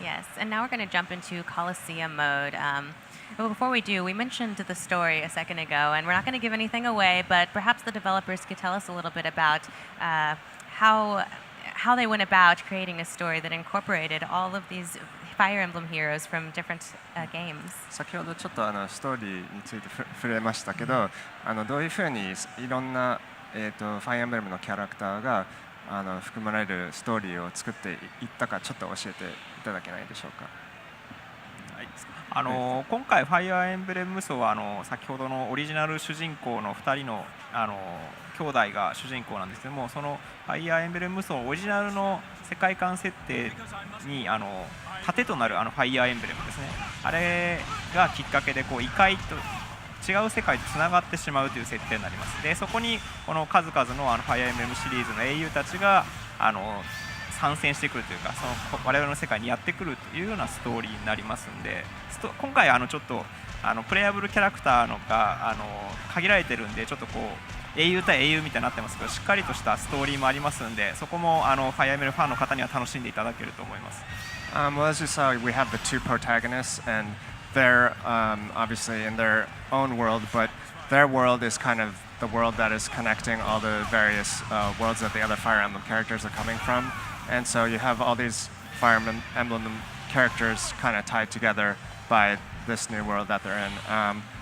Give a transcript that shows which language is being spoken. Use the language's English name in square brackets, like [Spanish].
[English] Yes, and now we're going to jump into Coliseum mode. But before we do, we mentioned the story a second ago, and we're not going to give anything away, but perhaps the developers could tell us a little bit about how how they went about creating a story that incorporated all of these Fire Emblem heroes from different games. [Japanese] 先ほどちょっとストーリーについて触れましたけど、どういうふうにいろんな、ファイアエンブレムのキャラクターが含まれるストーリーを作っていったかちょっと教えていただけないでしょうか。今回、ファイアーエンブレム無双は先ほどのオリジナル主人公の2人の兄弟が主人公なんですけども、そのファイアーエンブレム無双オリジナルの世界観設定に盾となるファイアーエンブレムですね、あれがきっかけで異界と違う世界とつながってしまうという設定になります。でそこにこの数々のファイアーエンブレムシリーズの英雄たちが参戦してくるというか、その我々の世界にやってくるというようなストーリーになりますので、今回ちょっとプレイアブルキャラクターのが限られてるんで、ちょっと英雄対英雄みたいになってますけど、しっかりとしたストーリーもありますんで、そこもファイアーエンブレムファンの方には楽しんでいただけると思います。 [English] Well, as you saw, we have the two protagonists, and they're obviously in their own world, but their world is kind of the world that is connecting all the various worlds that the other Fire Emblem characters are coming from. And so you have all these Fire Emblem characters kind of tied together by this new world that they're in.